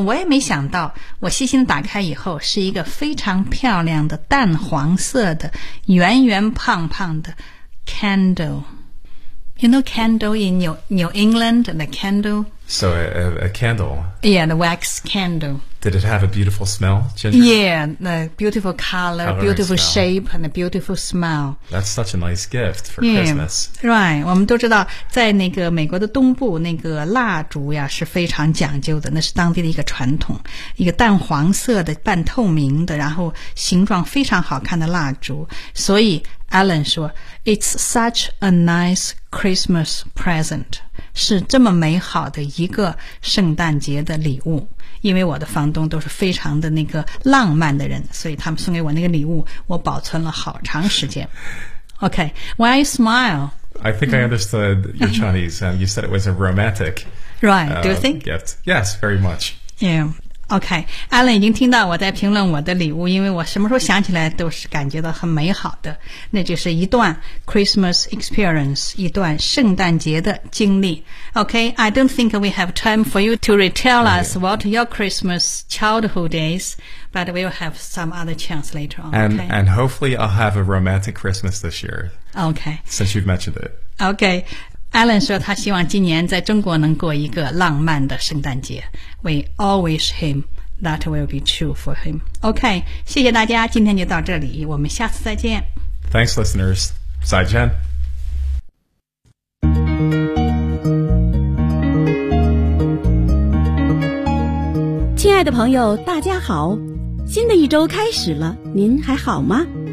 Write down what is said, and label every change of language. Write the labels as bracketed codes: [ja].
[zh] 我也没想到，我细心打开以后是一个非常漂亮的淡黄色的圆圆胖胖的 candle。 [en] You know candle in New England, the candle? So a candle. Yeah, the wax candle. Did it have a beautiful smell, Ginger? Yeah, the beautiful color, beautiful shape, and a beautiful smell. That's such a nice gift for Christmas. [zh] Right, 我们都知道在那个美国的东部那个蜡烛呀是非常讲究的，那是当地的一个传统，一个淡黄色的半透明的然后形状非常好看的蜡烛。所以 Alan 说 [en] It's such a nice Christmas present. [zh] 是这么美好的一个圣诞节的礼物。因为我的房东都是非常的那个浪漫的人，所以他们送给我那个礼物我保存了好长时间。 [en] Okay, why you smile? I think I understood your Chinese and you said it was a romantic Right, do you think? Gift. Yes, very much. [zh] Yeah, okay. Alan 已经听到我在评论我的礼物，因为我什么时候想起来都是感觉到很美好的，那就是一段 [en] Christmas experience， [zh] 一段圣诞节的经历。 [en] Okay, I don't think we have time for you to retell us what your Christmas childhood is, but we'll have some other chance later on. And hopefully I'll have a romantic Christmas this year. Okay. Since you've mentioned it. [zh] Okay, Alan 说他希望今年在中国能过一个浪漫的圣诞节。 [en] We all wish him that will be true for him. [zh] Okay, 谢谢大家，今天就到这里，我们下次再见。 [en] Thanks, listeners. [zh] 再见。亲爱的朋友大家好，新的一周开始了，您还好吗？